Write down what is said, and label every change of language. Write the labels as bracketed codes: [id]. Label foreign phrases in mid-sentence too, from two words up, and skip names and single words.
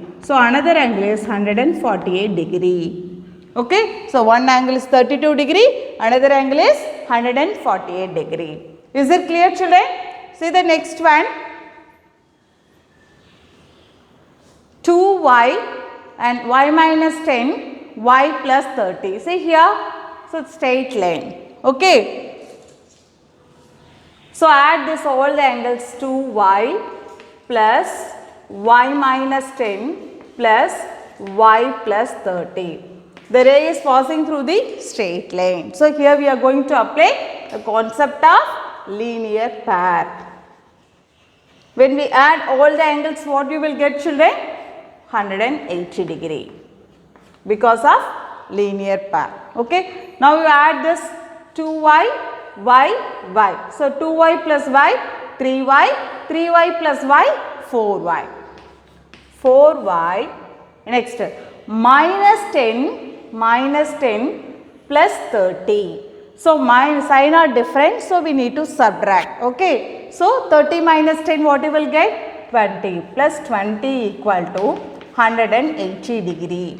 [en] So another angle is 148 degree. Okay. So one angle is 32 degree, another angle is 148 degree. Is it clear, children? See the next one. 2y and y minus 10, y plus 30. See here, so straight line. Okay. So add this all the angles 2y plus y minus 10 plus y plus 30. The ray is passing through the straight line. So here we are going to apply the concept of linear pair. When we add all the angles, what you will get, children? 180 degree because of linear pair. Okay. Now you add this 2y, y. So 2y plus y, 3y, 3y plus y, 4y. 4y. Next, minus 10 plus 30. So sign are different, so we need to subtract. Okay. So 30 minus 10, what you will get? 20 plus 20 equal to 180 degree.